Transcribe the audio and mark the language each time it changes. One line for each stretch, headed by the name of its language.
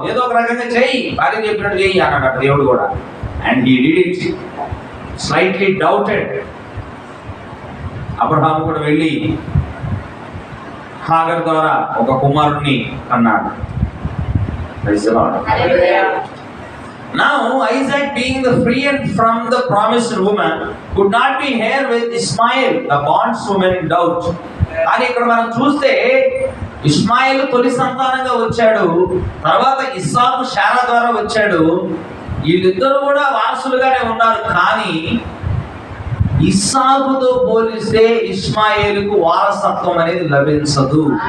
Telugu: ఏదో ఒక రకంగా చెయ్యి, భార్య చెప్పినట్టు చెయ్యి అన్నాడు దేవుడు కూడా.
English: And he did it slightly doubted.
Telugu: Abraham కూడా వెళ్ళి హాగర్ ద్వారా ఒక కుమారుణ్ణి కన్నాడు. Praise the lord.
English: Now Isaac, being the free and from the promised woman, could not be here with Ishmael, the bondswoman, in doubt.
Telugu: కానీ ఇక్కడ మనం చూస్తే ఇష్మాయిల్ తొలి సంతానంగా వచ్చాడు, తర్వాత ఇస్సాకు శారా ద్వారా వచ్చాడు. వీళ్ళిద్దరూ కూడా వారసులుగానే ఉన్నారు. కానీ ఇస్సాకుతో పోలిస్తే ఇష్మాయిలుకు వారసత్వం అనేది లభించదు.